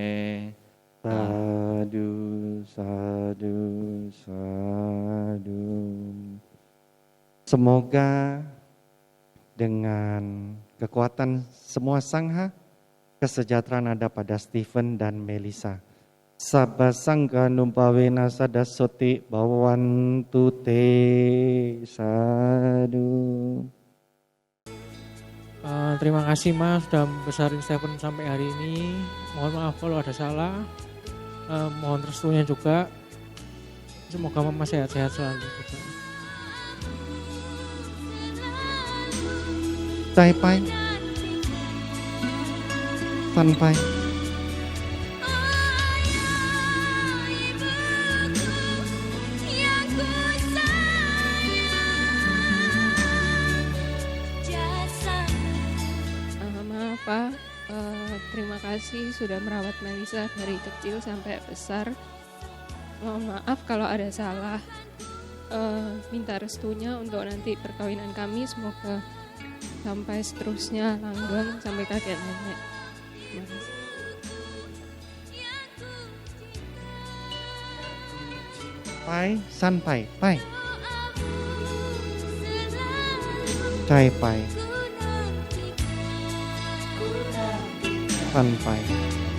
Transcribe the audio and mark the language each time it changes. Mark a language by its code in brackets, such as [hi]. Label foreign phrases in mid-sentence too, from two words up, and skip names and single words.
[pi] Sadu, sadu, sadu. [id] Semoga dengan kekuatan semua sangha, kesejahteraan ada pada Stephen dan Melissa. [pi] Sabba sangga numpawena sadasoti bawantu te. Sadu. [id] Terima kasih Mas sudah besarin Stephen sampai hari ini. Mohon maaf kalau ada salah. Mohon restunya juga. Semoga Mama sehat-sehat selalu juga. Cai pai, san pai. Maaf Pak, terima kasih sudah merawat Melissa dari kecil sampai besar. Mohon maaf kalau ada salah. Minta restunya untuk nanti perkawinan kami, semoga sampai seterusnya langgeng sampai kakek nenek. Terima kasih. Pai, san pai, pai. Cai pai, san pai.